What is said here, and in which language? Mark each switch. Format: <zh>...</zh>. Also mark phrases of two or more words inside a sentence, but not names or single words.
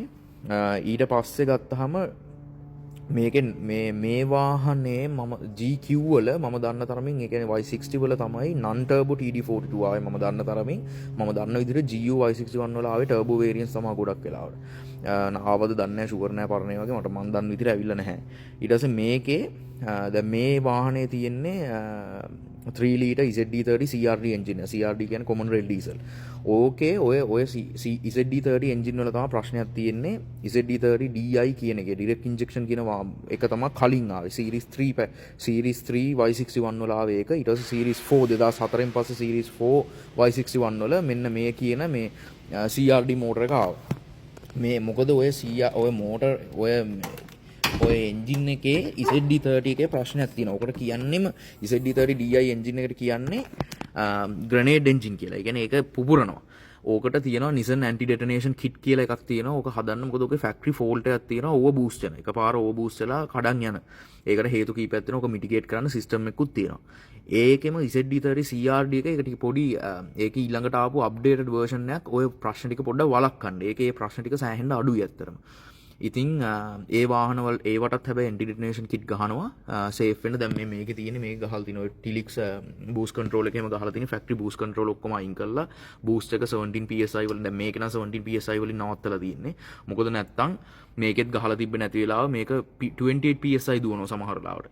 <si>ඊට පස්සේ ගත්තාම මේකෙන් මේ වාහනේ මම GQ වල මම දන්න තරමින් ඒ කියන්නේ Y60 වල තමයි</si> <en>non turbo TD42</en> <si>ආවේ මම දන්න තරමින්. මම දන්න විදිහට GU Y61 වල ආවේ</si> <en>turbo variants</en> <si>තමයි ගොඩක් වෙලාවට. ආවද දන්නේ නැහැ ෂුවර් නැහැ පරණ වගේ මට මන් දන්න විදිහට ඇවිල්ලා නැහැ. ඊට පස්සේ මේකේ දැන් මේ වාහනේ තියෙන්නේ 3 ලීටර් ZD30 CRD එන්ජින් එක. CRD කියන්නේ</si> <en>common rail diesel.</en> <si>ඕකේ ඔය ZD30 එන්ජින් වල තමයි ප්‍රශ්නයක් තියෙන්නේ. ZD30 DI කියන එකේ</si> <en>direct injection</en> <si>කියන එක තමයි කලින් ආවේ. series 3 Y61 වල ආවේ ඒක. ඊට පස්සේ series 4 2004 න් පස්සේ series 4 Y61 වල මෙන්න මේ කියන මේ CRD මෝටර එක ආවා. මේ මොකද ඔය මෝටර් ඔය එන්ජින් එකේ ZD30 එකේ ප්‍රශ්නයක් තියෙනවා. ඔකට කියන්නේම ZD30 DI එන්ජින් එකට කියන්නේ ග්‍රනේඩ් එන්ජින් කියලා. ඒ කියන්නේ ඒක පුපුරනවා. ඕකට තියෙනවා</si> <en>Nissan anti detonation kit</en> <si>කියලා එකක් තියෙනවා. ඕක හදන්න මොකද ඕකේ</si> <en>factory fault</en> <si>එකක් තියෙනවා. ඕව බූස්ට් වෙන. එකපාර ඕව බූස්ට් වෙලා කඩන් යන. ඒකට හේතු කීපයක් තියෙනවා. ඕක මිටිගේට් කරන්න සිස්ටම් එකකුත් තියෙනවා. ඒකෙම ZD30 CRD එක ටික පොඩි ඒක ඊළඟට ආපු අප්ඩේටඩ් version එකක් ඔය ප්‍රශ්න ටික පොඩ්ඩක් වළක්වන්න. ඒකේ ප්‍රශ්න ටික සෑහෙන්න අඩුයි ඇත්තටම. ඉතින් ඒ වාහනවල ඒවටත් හැබැයි</si> <en>anti detonation kit</en> <si>ගහනවා සේෆ් වෙන්න. දැන් මේකේ තියෙන්නේ මේක ගහලා තිනවා</si> <en>Tilix boost control</en> <si>එකේම ගහලා තියෙන</si> <en>factory boost control</en> <si>ඔක්කොම අයින් කරලා boost එක 17 psi වලින් දැන් මේක නම් 17 psi වලින් නවත්තලා තියෙන්නේ. මොකද නැත්තම් මේකෙත් ගහලා තිබ්බේ නැති වෙලාව මේක 28 psi දුවනවා සමහර වෙලාවට.</si>